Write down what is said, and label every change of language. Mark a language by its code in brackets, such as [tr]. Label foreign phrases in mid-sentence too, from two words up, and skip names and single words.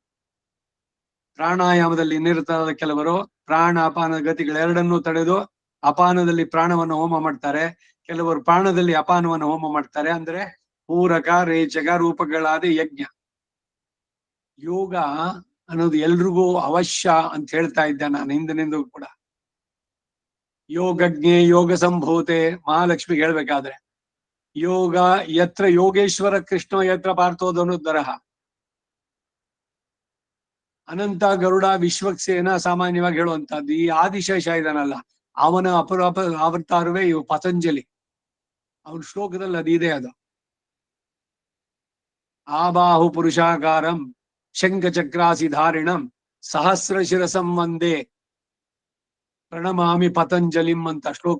[kn] ಪ್ರಾಣಾಯಾಮದಲ್ಲಿ ನಿರತರಾದ ಕೆಲವರು ಪ್ರಾಣ ಅಪಾನ ಗತಿಗಳೆರಡನ್ನೂ ತಡೆದು ಅಪಾನದಲ್ಲಿ ಪ್ರಾಣವನ್ನು ಹೋಮ ಮಾಡ್ತಾರೆ, ಕೆಲವರು ಪ್ರಾಣದಲ್ಲಿ ಅಪಾನವನ್ನು ಹೋಮ ಮಾಡ್ತಾರೆ. ಅಂದ್ರೆ ಪೂರಕ ರೇಚಕ ರೂಪಗಳಾದ ಯಜ್ಞ. ಯೋಗ ಅನ್ನೋದು ಎಲ್ರಿಗೂ ಅವಶ್ಯ ಅಂತ ಹೇಳ್ತಾ ಇದ್ದೆ ನಾನು ಹಿಂದಿನಿಂದ ಕೂಡ. [sa] ಯೋಗಜ್ಞೆ ಯೋಗ ಸಂಭೂತೆ [kn] ಮಹಾಲಕ್ಷ್ಮಿಗೆ ಹೇಳ್ಬೇಕಾದ್ರೆ [sa] ಯೋಗ ಯತ್ರ ಯೋಗೇಶ್ವರ ಕೃಷ್ಣ ಯತ್ರ ಪಾರ್ಥೋಧನುದ್ಧರಃ. [kn] ಅನಂತ ಗರುಡ ವಿಶ್ವಕ್ಸೇನ ಸಾಮಾನ್ಯವಾಗಿ ಹೇಳುವಂತದ್ದು. ಈ ಆದಿಶೇಷ ಇದನ್ನಲ್ಲ, ಅವನ ಅಪರಾಪ ಅವತಾರವೇ ಇವು ಪತಂಜಲಿ. ಅವನ ಶ್ಲೋಕದಲ್ಲಿ ಅದಿದೆ ಅದು. [sa] ಆಬಾಹು ಪುರುಷಾಕಾರಂ ಶಂಖಚಕ್ರಾಸಿ ಧಾರಿಣಂ ಸಹಸ್ರ ಶಿರಸಂ ವಂದೇ ಪ್ರಣಮಾಮಿ ಪತಂಜಲಿಂ [kn] ಅಂತ ಶ್ಲೋಕ.